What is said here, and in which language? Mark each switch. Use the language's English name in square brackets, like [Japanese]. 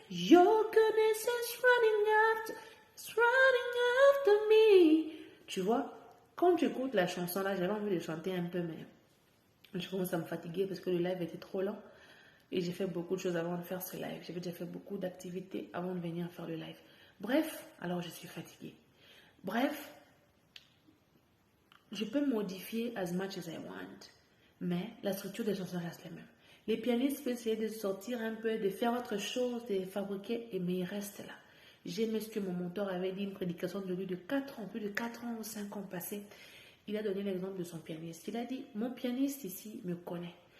[English] Your goodness is running after me. [French] Tu vois, quand tu écoutes la chanson là, j'avais envie de chanter un peu, mais je commence à me fatiguer parce que le live était trop lent. Et j'ai fait beaucoup de choses avant de faire ce live. J'avais déjà fait beaucoup d'activités avant de venir faire le live. Bref, alors je suis fatiguée. Bref, je peux modifier [English] as much as I want. [French] Mais la structure des chansons reste la même. Les pianistes peuvent essayer de sortir un peu, de faire autre chose, de fabriquer, mais ils restent là. J'aime ce que mon mentor avait dit, une prédication de lui de 4 ans, plus de 4 ans ou 5 ans passés. Il a donné l'exemple de son pianiste. Il a dit, mon pianiste ici me connaît.